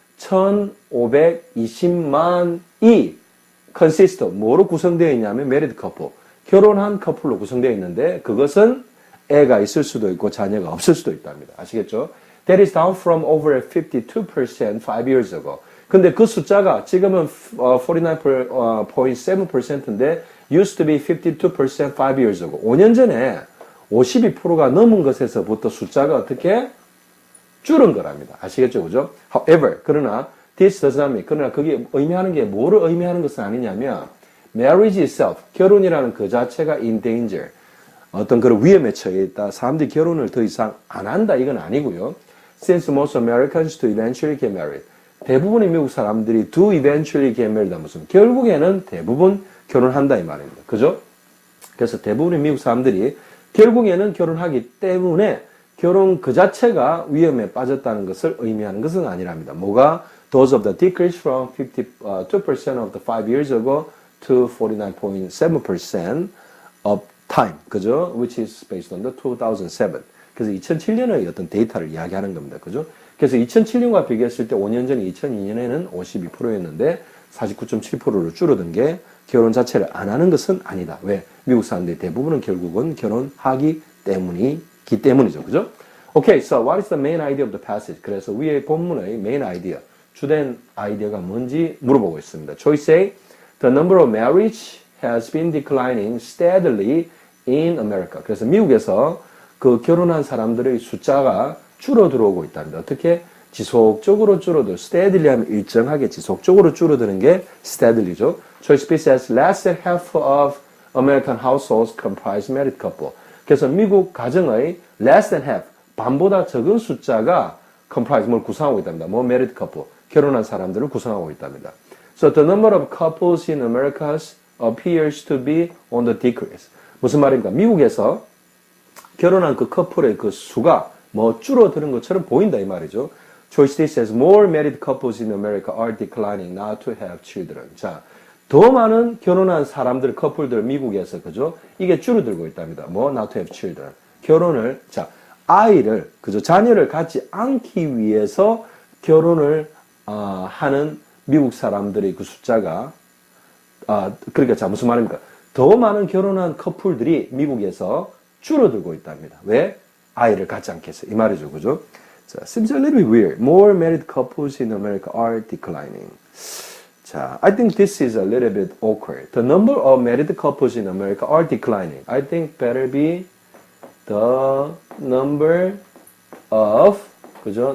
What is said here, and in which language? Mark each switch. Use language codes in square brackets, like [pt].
[ko] 1520만이 consist of 뭐로 구성되어 있냐면 married couple, 결혼한 커플로 구성되어 있는데 그것은 애가 있을 수도 있고 자녀가 없을 수도 있답니다. 아시겠죠? [en] That is down from over 52% 5 years ago. [ko] 근데 그 숫자가 지금은 [en] 49.7%인데 used to be 52% 5 years ago. [ko] 5년 전에 52%가 넘은 것에서부터 숫자가 어떻게 줄은 거랍니다. 아시겠죠? 그죠? However, 그러나 [en] this does not mean, [ko] 그러나 그게 의미하는 게 뭐를 의미하는 것은 아니냐면 [en] marriage itself, [ko] 결혼이라는 그 자체가 [en] in danger, [ko] 어떤 그런 위험에 처해 있다. 사람들이 결혼을 더 이상 안 한다. 이건 아니고요. [en] Since most Americans do eventually get married. [ko] 대부분의 미국 사람들이 [en] do eventually get married. [ko] 무슨 결국에는 대부분 결혼한다 이 말입니다. 그죠? 그래서 대부분의 미국 사람들이 결국에는 결혼하기 때문에 결혼 그 자체가 위험에 빠졌다는 것을 의미하는 것은 아니랍니다. 뭐가? [en] Those of the decrease from 52% of the 5 years ago to 49.7% of time. [ko] 그죠? [en] Which is based on the 2007. [ko] 그래서 2007년의 어떤 데이터를 이야기하는 겁니다. 그죠? 그래서 2007년과 비교했을 때 5년 전 2002년에는 52%였는데 49.7%로 줄어든 게 결혼 자체를 안 하는 것은 아니다. 왜? 미국 사람들이 대부분은 결국은 결혼하기 때문이죠. 그죠? [en] Okay, so what is the main idea of the passage? [ko] 그래서 위의 본문의 [en] main idea, [ko] 주된 아이디어가 뭔지 물어보고 있습니다. [en] Choice A, the number of marriage has been declining steadily in America. [ko] 그래서 미국에서 그 결혼한 사람들의 숫자가 줄어들어오고 있답니다. 어떻게? 지속적으로 줄어들, steadily 하면 일정하게 지속적으로 줄어드는 게 steadily죠. [en] Choice B says less than half of American households comprise married couple. [ko] 그래서 미국 가정의 [en] less than half, [ko] 반보다 적은 숫자가 comprise, 뭘 구성하고 있답니다. 뭐 married couple, 결혼한 사람들을 구성하고 있답니다. [en] So the number of couples in America appears to be on the decrease. [ko] 무슨 말입니까? 미국에서 결혼한 그 커플의 그 수가 뭐 줄어드는 것처럼 보인다 이 말이죠. [en] Choice D says more married couples in America are declining not to have children. [ko] 자, 더 많은 결혼한 사람들, 커플들 미국에서 그죠? 이게 줄어들고 있답니다. 뭐 [en] not to have children. [ko] 결혼을 자, 아이를 그죠? 자녀를 갖지 않기 위해서 결혼을 하는 미국 사람들의 그 숫자가 그러니까 자 무슨 말입니까? 더 많은 결혼한 커플들이 미국에서 줄어들고 있답니다. 왜? 아이를 갖지 않겠어. 이 말이죠. 그죠? 자, [en] seems a little bit weird. More married couples in America are declining. [ko] 자, [en] I think this is a little bit awkward. The number of married couples in America are declining. I think better be the number of [ko] 그죠?